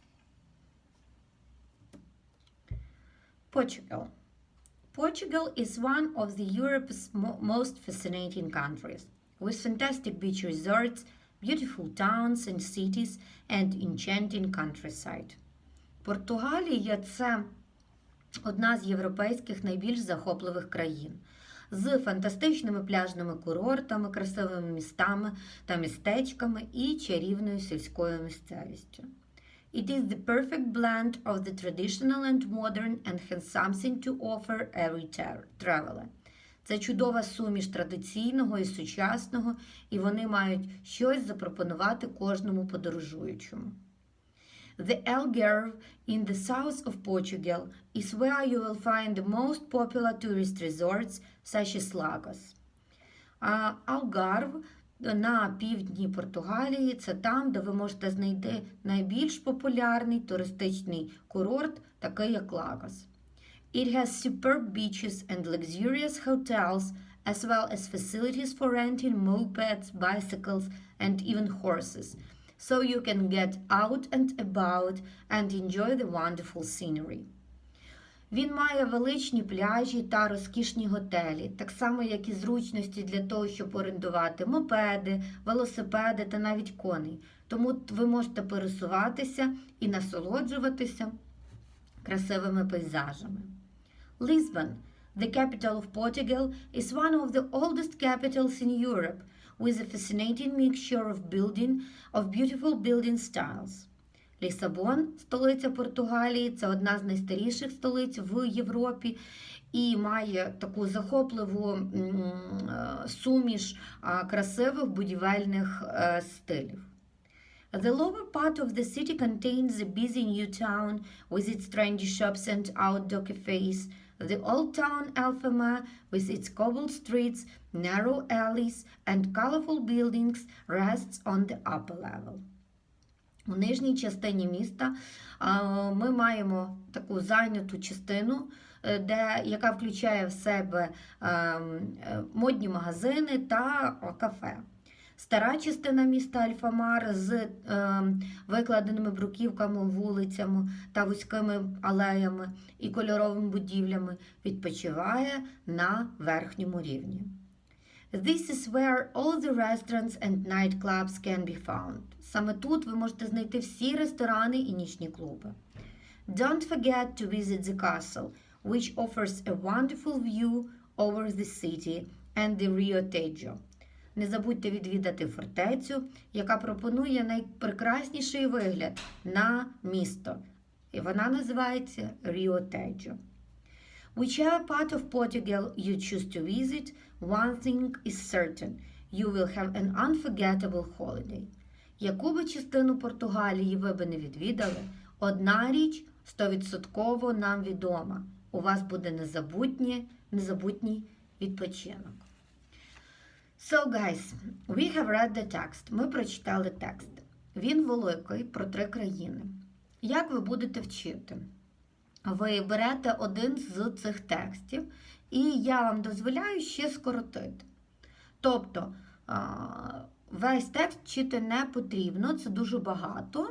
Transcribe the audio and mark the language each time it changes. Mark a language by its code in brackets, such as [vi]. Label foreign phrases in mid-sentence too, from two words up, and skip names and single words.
[en] Portugal. Portugal is one of the Europe's most fascinating countries, with fantastic beach resorts, beautiful towns and cities, and enchanting countryside. [uk] Португалія – це одна з європейських найбільш захопливих країн, з фантастичними пляжними курортами, красивими містами та містечками і чарівною сільською місцевістю. [en] It is the perfect blend of the traditional and modern and has something to offer every traveler. [uk] Це чудова суміш традиційного і сучасного, і вони мають щось запропонувати кожному подорожуючому. [en] The Algarve in the south of Portugal is where you will find the most popular tourist resorts, such as Lagos. [uk] Algarve на півдні Португалії – це там, де ви можете знайти найбільш популярний туристичний курорт, такий як Лагос. [en] It has superb beaches and luxurious hotels, as well as facilities for renting mopeds, bicycles, and even horses, so you can get out and about and enjoy the wonderful scenery. [uk] Він має величні пляжі та розкішні готелі, так само, як і зручності для того, щоб орендувати мопеди, велосипеди та навіть коней. Тому ви можете пересуватися і насолоджуватися красивими пейзажами. [en] Lisbon, the capital of Portugal, is one of the oldest capitals in Europe, with a fascinating mixture of beautiful building styles. [uk] Лісабон, столиця Португалії, це одна з найстаріших столиць в Європі і має таку захопливу суміш красивих будівельних стилів. [en] The lower part of the city contains the busy new town with its trendy shops and outdoor cafes, the old town Alfama with its cobbled streets, narrow alleys, and colorful buildings rests on the upper level. [uk] У нижній частині міста ми маємо таку зайняту частину, яка включає в себе модні магазини та кафе. Стара частина міста Альфамар з викладеними бруківками, вулицями та вузькими алеями і кольоровими будівлями відпочиває на верхньому рівні. [en] This is where all the restaurants and nightclubs can be found. [uk] Саме тут ви можете знайти всі ресторани і нічні клуби. [en] Don't forget to visit the castle, which offers a wonderful view over the city and the Rio Tejo. [uk] Не забудьте відвідати фортецю, яка пропонує найпрекрасніший вигляд на місто. І вона називається Rio Tejo. [en] Whichever part of Portugal you choose to visit, one thing is certain. You will have an unforgettable holiday. [uk] Яку би частину Португалії ви би не відвідали, одна річ 100% нам відома. У вас буде незабутній відпочинок. [en] So, guys, we have read the text. [uk] Ми прочитали текст. Він великий, про 3 країни. Як ви будете вчити? Ви берете один з цих текстів, і я вам дозволяю ще скоротити. Тобто, весь текст вчити не потрібно, це дуже багато.